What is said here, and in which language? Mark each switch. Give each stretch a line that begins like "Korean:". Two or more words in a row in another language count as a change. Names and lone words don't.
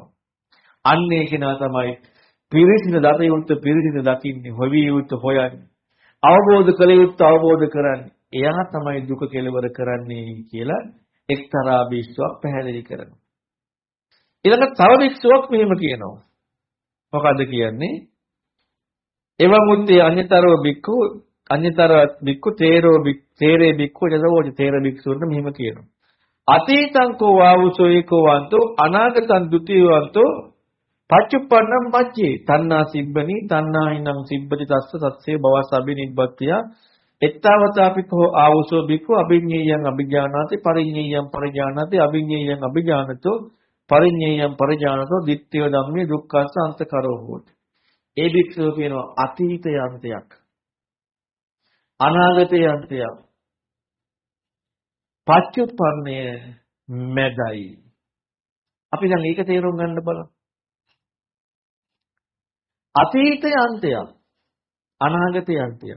Sinhala: අන්න ඒ කෙනා තමයි පිරිසිදු දතයුත් පිරිසිදු දකින්නේ, හොවිය යුත් හොයන්නේ, අවබෝධ කළ යුත් අවබෝධ කරන්නේ. එයා තමයි දුක කෙලවර කරන්නේ කියලා එක්තරා භික්ෂුවක් පැහැදිලි කරනවා. ඊළඟ තව භික්ෂුවක් මෙහෙම කියනවා. මොකද්ද කියන්නේ?
Pali: එවමුත්තේ අඤ්‍යතරෝ බික්ඛු අඤ්‍යතර බික්ඛු තේරේ බික්ඛු ජදවෝච
Sinhala: තේර බික්ඛුන්ට මෙහිම කියනවා.
Pali: අතීතං කෝ වාවුසෝ ඒකෝ වන්තෝ අනාගතං ဒ ුතියවන්තෝ පච්චුප්පන්නම් පච්චේ තණ්හා සිබ්බනි තණ්හායිනං සිබ්බති තස්ස සත්සේ භවස් අබිනිබ්බත්තිය එත්තවතාපිකෝ ආවුසෝ බික්ඛු අභිඤ්ඤේයං අභිජානාති පරිඤ්ඤේයං පරිජානාති අභිඤ්ඤේයං අභිජානතෝ පරිඤ්ඤේයං පරිජානතෝ දිට්ඨිය ධම්මේ දුක්ඛස්ස අන්තකරෝ හෝති.
Sinhala: ඒ බික්ඛුව කියනවා අතීතය අන්තයක් අනාගතය අන්තයක් පච්චුප්පන්නය මැදයි. අපි දැන් ඒක තේරුම් ගන්න බලමු. අතීතය අන්තයක් අනාගතය අන්තයක්.